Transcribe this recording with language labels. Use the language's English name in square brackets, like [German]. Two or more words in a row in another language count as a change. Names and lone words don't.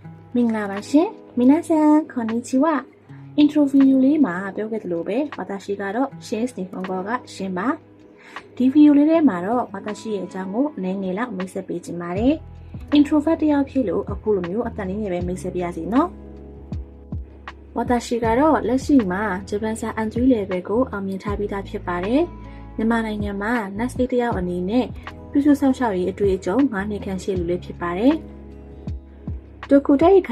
[Burmese] မင်္ဂလာပါရှင် [Japanese] 皆さんこんにちはイントロ [Burmese] ဗီဒီယိုလေးမှာပြောခဲ့သလိုပဲ私ကတော့ရှင်းစ်နေပုံကရှင်းပါဒီဗီဒီယိုလေးထဲမှာတော့私ရဲ့အကြောင်းကိုအနည်းငယ်လောက်မိတ်ဆက်ပေးချင်ပါတယ် introvert တယောက်ဖြစ်လို့အခုလိုမျိုးအတန်လေးနဲ့ပဲမိတ်ဆက်ပြရ စီနော်私ကတော့လက်ရှိမှာဂျပန်စာအန်ဂျူ level ကိုအောင်မြင်ထားပြီးသားဖြစ်ပါတယ်မြန်မာနိုင်ငံမှာ nurse တယောက်အနေနဲ့ပြုစုဆောင်ရှောက်ရေးအတွေ့အကြုံ9နှစ်ခန့်ရှိလူလေးဖြစ်ပါတယ်တူကူတဲ့ခို